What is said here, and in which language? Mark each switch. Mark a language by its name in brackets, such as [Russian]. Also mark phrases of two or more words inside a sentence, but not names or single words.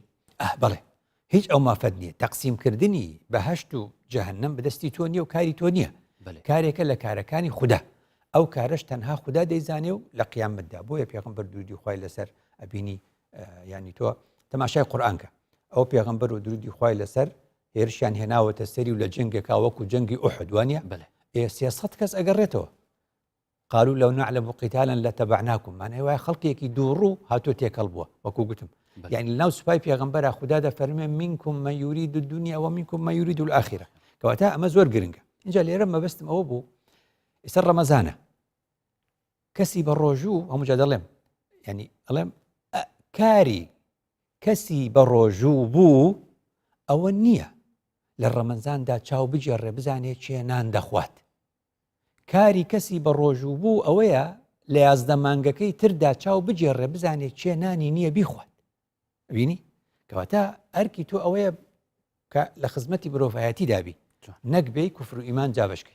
[Central Kurdish] بەڵێ هیچ ئەو مافەت نییە تەقسیمکردنی بەهەشت و جەهەنەم بەدەستی تۆ نییە و کاری تۆ نییە کارێکە لە کارەکانی خوددا ئەو کارش تەنها خوددا دەیزانێ و لە قیامەتدا بۆیە پێغەمبەر درودی خوای لەسەر ئەبینی ینی تۆ تەماشای قورئانکە ئەو پێغەمبەر و درودی خوای لەسەر هێرشیان هێناوەتە سەری و لە جنگێکا وەکو جەنگی ئوحد وانە 300 کەس ئەگەڕێتەوە [Arabic] قالوا لو نعلم قتالا لتبعناكم [Central Kurdish] معناه وای خەڵکێکی دووڕوو هاتۆ تێکەڵ بووە وەکو گوتم يعني لەناو سوپای پێغەمبەرە خوددا دەفەرمێ [Arabic] منكم من يريد الدنيا ومنكم من يريد الآخرة [Central Kurdish] کەواتە ئەمە زۆر گرنگە اینجا لێرە مەبەستم ئەوە بوو ئێستا ڕەمەزانە کەسی بە ڕۆژوو هەموو جا دەڵێم ینی ئەڵێم کاری کەسی بە ڕۆژوو بوو ئەوە نییە لە ڕەمەزاندا چاو بجێڕێ بزانێ چێ نان دەخوات کاری کەسی بە ڕۆژوو بوو ئەوەیە لە یازدە مانگەکەی تردا چاو بجێڕێ بزانێ چێ نانی نییە بیخوات بینی کەواتە ئەرکی تۆ ئەوەیە کە لە خزمەتی مرۆڤایەتی دابی نەک بێی کوفر و ئیمان جابشکەی